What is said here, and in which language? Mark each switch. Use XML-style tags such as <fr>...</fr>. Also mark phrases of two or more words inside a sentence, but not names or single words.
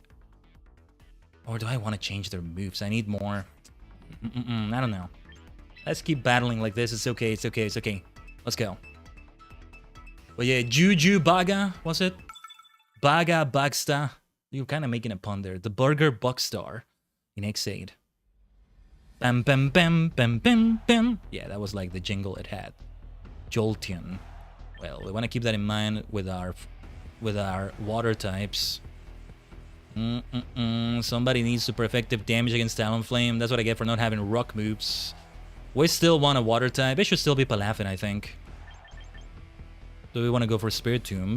<en>Or do I want to change their moves? I need more. I don't know. Let's keep battling like this. It's okay. Let's go. But yeah, Juju Baga, was it? Baga Bagsta. You're kind of making a pun there. The Burger Buckstar in X8. Bam, bam, bam, bam, bam, bam. Yeah, that was like the jingle it had. Jolteon. Well, we want to keep that in mind with our water types. Somebody needs super effective damage against Talonflame. That's what I get for not having rock moves. We still want a water type. It should still be Palafin, I think. Do we want to go for Spirit Tomb?</en>